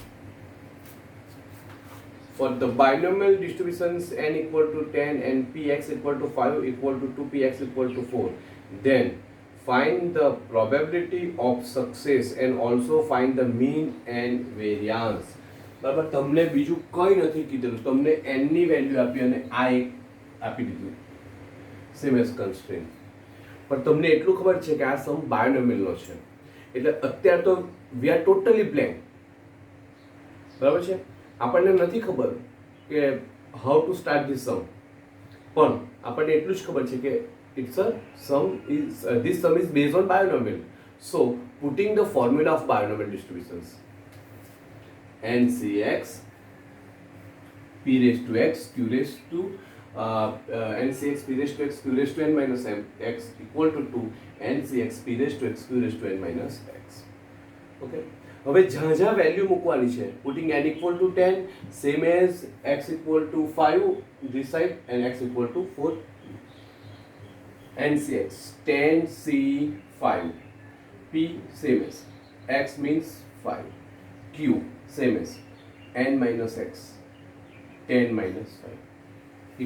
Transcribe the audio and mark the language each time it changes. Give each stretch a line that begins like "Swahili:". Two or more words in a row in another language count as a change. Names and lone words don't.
English: For the binomial distributions n equal to 10 and px equal to 5 equal to 2px equal to 4, then find the probability of success and also find the mean and variance.
Gujarati: બરાબર, તમને બીજું કંઈ નથી કીધેલું, તમને n ની વેલ્યુ આપી અને આ એક આપી દીધું
English: same as constraint.
Gujarati: પણ તમને એટલું ખબર છે કે આ સમ બાયોનોમિયલનો છે, એટલે અત્યારે તો
English: we are totally blank.
Gujarati: બરાબર છે, આપણને નથી ખબર કે
English: how to start this sum,
Gujarati: પણ આપણને એટલું જ ખબર છે કે
English: it's a sum is this sum is based on binomial. So putting the formula of binomial distributions, NCX p raised to x q raised to NCX p raised to x q raised to n minus m x equal to 2 NCX p raised to x q raised to n minus x. Okay.
Gujarati: હવે જ્યાં જ્યાં વેલ્યુ મૂકવાની છે,
English: પુટિંગ n equal to 10 same as x equal to 5 this side and x equal to 4. NCX 10C5, P same as x means 5, Q same as n minus x, 10 minus 5